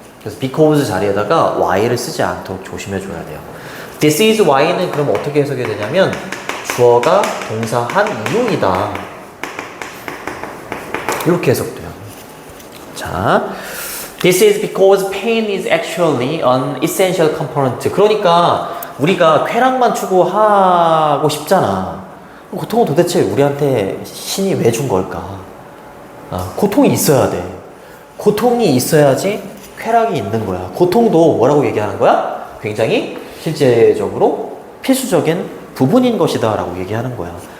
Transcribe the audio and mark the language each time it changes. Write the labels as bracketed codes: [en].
[ko] 그래서 because 자리에다가 why를 쓰지 않도록 조심해 줘야 돼요. This is why는 그럼 어떻게 해석이 되냐면 주어가 동사한 이유이다. 이렇게 해석돼요. [en] 자, This is because pain is actually an essential component. [ko] 그러니까 우리가 쾌락만 추구하고 싶잖아. 고통은 도대체 우리한테 신이 왜 준 걸까? 고통이 있어야 돼. 고통이 있어야지 쾌락이 있는 거야. 고통도 뭐라고 얘기하는 거야? 굉장히 실제적으로 필수적인 부분인 것이다 라고 얘기하는 거야.